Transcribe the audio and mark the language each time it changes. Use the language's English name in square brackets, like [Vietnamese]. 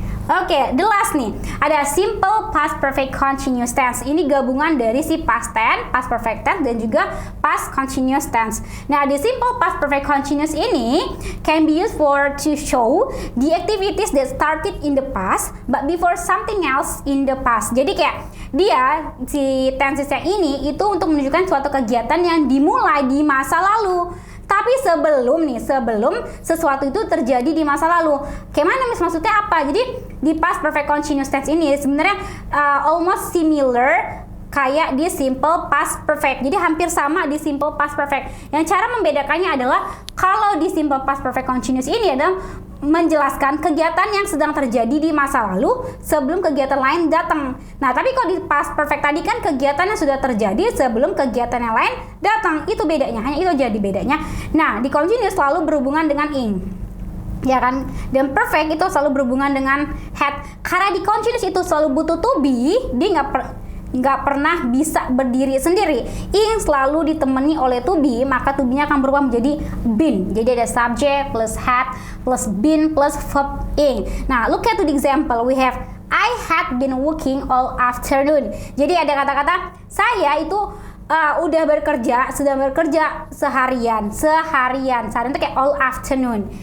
[Indonesian] Oke, [English] the last [Indonesian] nih, ada simple past perfect continuous tense. Ini gabungan dari si past tense, past perfect tense, dan juga past continuous tense. [English] Nah, the simple past perfect continuous ini can be used to show the activities that started in the past, but before something else in the past. [Indonesian] Jadi kayak dia, si tensesnya ini, itu untuk menunjukkan suatu kegiatan yang dimulai di masa lalu. Tapi sebelum sesuatu itu terjadi di masa lalu. Kayak mana maksudnya apa? Jadi di past perfect continuous tense ini sebenarnya [English] almost similar [Indonesian] kayak di simple past perfect. Jadi hampir sama di simple past perfect. Yang cara membedakannya adalah kalau di simple past perfect continuous ini adalah menjelaskan kegiatan yang sedang terjadi di masa lalu sebelum kegiatan lain datang. Nah, tapi kalau di past perfect tadi kan kegiatan yang sudah terjadi sebelum kegiatan yang lain datang. Itu bedanya, hanya itu jadi bedanya. Nah, di continuous selalu berhubungan dengan ing, ya kan? Dan perfect itu selalu berhubungan dengan had. Karena di continuous itu selalu butuh to be, dia nggak pernah bisa berdiri sendiri. Ing selalu ditemani oleh to be, maka to be-nya akan berubah menjadi been. Jadi ada subject plus had plus been plus verb ing. [English] Nah, look at the example. We have I had been working all afternoon. [Indonesian] Jadi ada kata-kata saya itu udah sedang bekerja seharian itu kayak [English] all afternoon.